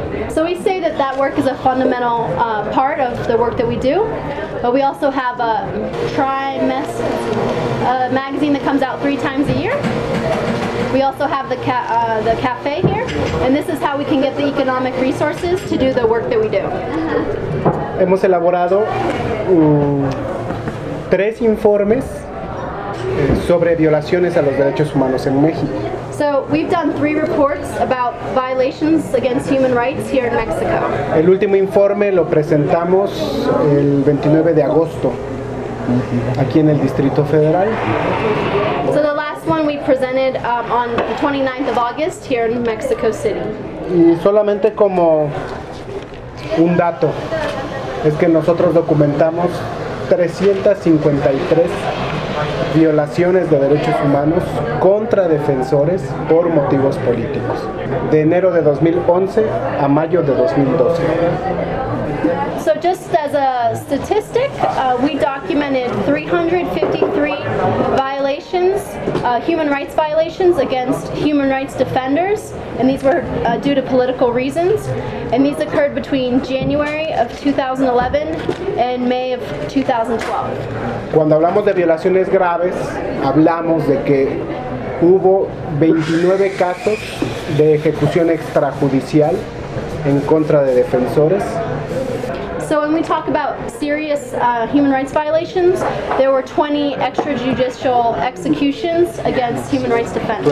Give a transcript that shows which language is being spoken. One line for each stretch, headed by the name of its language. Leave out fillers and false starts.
English: So we say that that work is a fundamental part of the work that we do, but we also have a magazine that comes out 3 times a year. We also have the cafe here, and this is how we can get the economic resources to do the work that we do.
Spanish: Hemos elaborado 3 informes sobre violaciones a los derechos humanos en México.
English: So we've done 3 reports about violations against human rights here in Mexico.
Spanish: El último informe lo presentamos el 29 de agosto aquí en el Distrito Federal.
English: So the last one we presented on the 29th of August here in Mexico City.
Spanish: Y solamente como un dato es que nosotros documentamos 353 violaciones de derechos humanos contra defensores por motivos políticos, de enero de 2011 a mayo de 2012.
English: So just as a statistic, we documented 353 violations, human rights violations against human rights defenders, and these were due to political reasons, and these occurred between January of 2011 and May of 2012.
Spanish: Cuando hablamos de violaciones graves, hablamos de que hubo 29 casos de ejecución extrajudicial en contra de defensores.
English: So when we talk about serious human rights violations, there were 20 extrajudicial executions against human rights defenders.